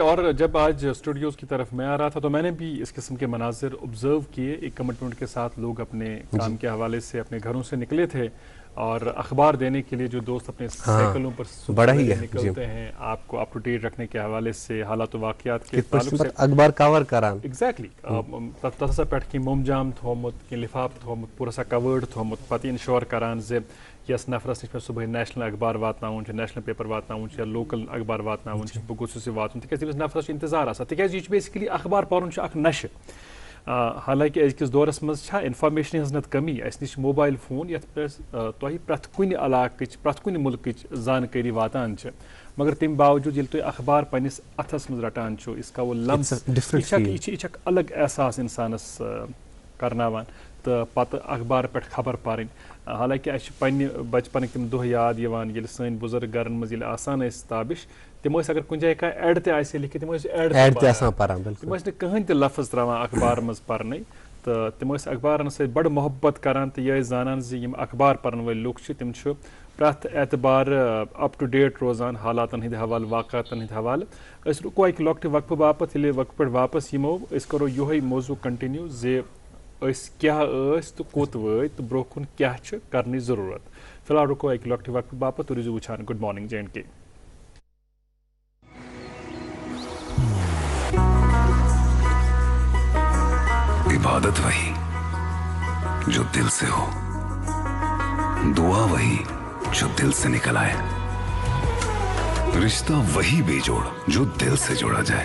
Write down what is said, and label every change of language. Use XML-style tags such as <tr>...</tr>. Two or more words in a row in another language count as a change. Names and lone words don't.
<ur>اور جب آج اسٹوڈیوز کی طرف میں آ رہا تھا تو میں نے بھی اس قسم کے مناظر آبزرو کیے، ایک کمٹمنٹ کے ساتھ لوگ اپنے کام کے حوالے سے اپنے گھروں سے نکلے تھے، اور اخبار دینے کے لیے جو دوست اپنے سائیکلوں پر بڑا ہی نکلتے ہیں، آپ کو</ur> <en>up to date</en> <ur>رکھنے کے حوالے سے، حالات و واقعات کے تعلق سے</ur> <ks>اخبار کور کران۔</ks> <ur>ایگزیکٹلی۔</ur> <ks>تتھ پہ کی مومجام تھومت، کی لفاف تھومت، پورا سا کورڈ تھومت، پتہ انشور کران زِ یس نفرس نش صبح نیشنل اخبار واتناون،</ks> <en>national paper</en> <ks>واتناون، یا لوکل اخبار واتناون، بہ گوٚژھُس یہِ واتُن، تِکیازِ تٔمِس نفرس انتظار آسان، تِکیازِ یہ بیسکلی اخبار پرُن چھُ اکھ نشہ۔ حالانکہ أزکِس دورس منٛز چھا انفارمیشن ہٕنٛز نتہٕ کمی، اسہِ نش موبائل فون یتھ پٮ۪ٹھ تۄہہِ پرٛٮ۪تھ کُنہِ علاقٕچ، پرٛٮ۪تھ کُنہِ مُلکٕچ زانکٲری واتان چھِ، مگر تمہِ باوجوٗد ییٚلہِ تُہۍ اخبار پننس اتھس منٛز رٹان چھُو،</ks> <ur>اس کا وہ لمس،</ur> <ks>یہ چھُ اکھ الگ احساس انسانس کرناوان، تہٕ پتہٕ اخبار پٮ۪ٹھ خبر پرٕنۍ۔ حالانکہ اسہِ چھِ پننہِ بچپنٕکۍ تِم دۄہ یاد یِوان ییٚلہِ سٲنۍ بُزرگ گرن منٛز ییٚلہِ آسان ٲسۍ تابش، تِم ٲسۍ اگر کُنہِ جایہِ کانٛہہ ایڈ تہِ آسہِ لیکھِتھ تِم ٲسۍ ایڈ تہِ آسان پران، تِم ٲسۍ نہٕ کٕہٕنۍ تہِ لفظ تراوان اخبار منٛز پرنٕے، تہٕ تِم ٲسۍ اخبارن سۭتۍ بڑٕ محبت کران، تہٕ یہِ ٲسۍ زانان زِ یِم اخبار پرن وٲلۍ لُکھ چھِ تِم چھِ پرٛٮ۪تھ اعتبار</ks> <en>up to date</en> <ks>روزان حالاتن ہٕنٛدِ حوالہٕ، واقعاتن ہٕنٛدِ حوالہٕ۔ أسۍ رُکو اکہِ لۄکٹہِ وقفہٕ باپتھ، ییٚلہِ وقفہٕ پٮ۪ٹھ واپس یِمو أسۍ کرو یِہوے موضوع کنٹِنیو زِ أسۍ کیٛاہ ٲسۍ تہٕ کوٚت وٲتۍ تہٕ برونٛہہ کُن کیٛاہ چھِ کرنٕچ ضروٗرت۔ فی الحال رُکو اکہِ لۄکٹہِ وقفہٕ باپتھ، تُہۍ روٗزِو وٕچھان</ks> <en>good morning</en> <ks>JNK۔</ks> <ur>عبادت وہی جو دل سے ہو، دعا وہی جو دل سے نکل آئے، رشتہ وہی بے جوڑ جو دل سے جوڑا جائے۔</ur>